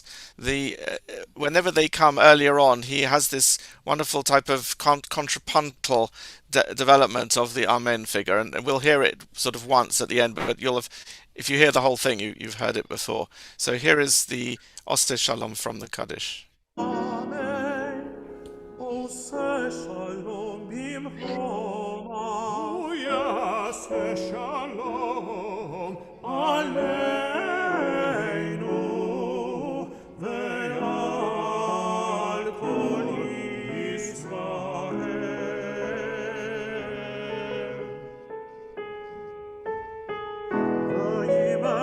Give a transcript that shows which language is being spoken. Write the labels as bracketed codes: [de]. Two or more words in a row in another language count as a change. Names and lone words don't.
[en] Whenever they come earlier on, he has this wonderful type of contrapuntal development of the amen figure, and we'll hear it sort of once at the end. But if you hear the whole thing, you've heard it before. So here is the Oster Shalom from the Kaddish. [he] אמן. עושה שלום במרומיו. הוא יעשה שלום עלינו ועל כל ישראל.